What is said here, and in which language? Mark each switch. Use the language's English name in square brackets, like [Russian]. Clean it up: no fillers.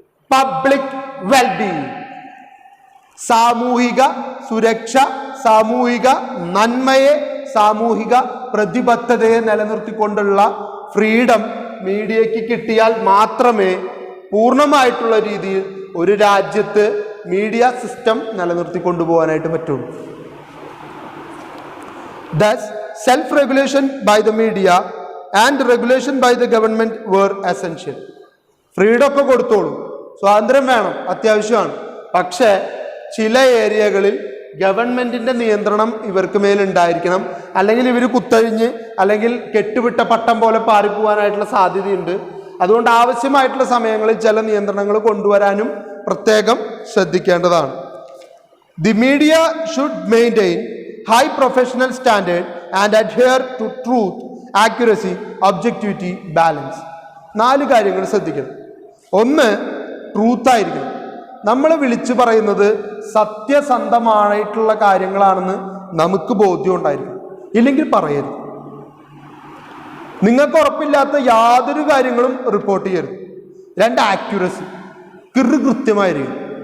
[Malayalam] Public wellbeing, സാമൂഹിക സുരക്ഷ, സാമൂഹിക നന്മയെ, സാമൂഹിക പ്രതിബദ്ധതയെ നിലനിർത്തിക്കൊണ്ടുള്ള ഫ്രീഡം മീഡിയയ്ക്ക് കിട്ടിയാൽ മാത്രമേ പൂർണ്ണമായിട്ടുള്ള രീതിയിൽ ഒരു രാജ്യത്ത് മീഡിയ സിസ്റ്റം നിലനിർത്തി കൊണ്ടുപോകാനായിട്ട് പറ്റുള്ളൂ. [English] Thus, self-regulation by the media and regulation by the government were essential. [Malayalam] Freedom ഒക്കെ കൊടുത്തോളൂ, സ്വാതന്ത്ര്യം വേണം, അത്യാവശ്യമാണ്. പക്ഷേ ചില ഏരിയകളിൽ ഗവൺമെന്റിന്റെ നിയന്ത്രണം ഇവർക്ക് മേലുണ്ടായിരിക്കണം. അല്ലെങ്കിൽ ഇവർ കുത്തഴിഞ്ഞ് അല്ലെങ്കിൽ കെട്ടുവിട്ട പട്ടം പോലെ പാറിപ്പോവാനായിട്ടുള്ള സാധ്യതയുണ്ട്. അതുകൊണ്ട് ആവശ്യമായിട്ടുള്ള സമയങ്ങളിൽ ചില നിയന്ത്രണങ്ങൾ കൊണ്ടുവരാനും പ്രത്യേകം ശ്രദ്ധിക്കേണ്ടതാണ്. [English] The media should maintain high professional standard and adhere to truth, accuracy, objectivity, balance. [Malayalam] 4 കാര്യങ്ങൾ ശ്രദ്ധിക്കണം. ഒന്ന്, ട്രൂത്ത് ആയിരിക്കണം. നമ്മൾ വിളിച്ചു പറയുന്നത് സത്യസന്ധമായിട്ടുള്ള കാര്യങ്ങളാണെന്ന് നമുക്ക് ബോധ്യം ഉണ്ടായിരിക്കും. ഇല്ലെങ്കിൽ പറയരുത്. നിങ്ങൾക്ക് ഉറപ്പില്ലാത്ത യാതൊരു കാര്യങ്ങളും റിപ്പോർട്ട് ചെയ്യരുത്. 2, ആക്യുറസി, കൃത്യമായിരിക്കും.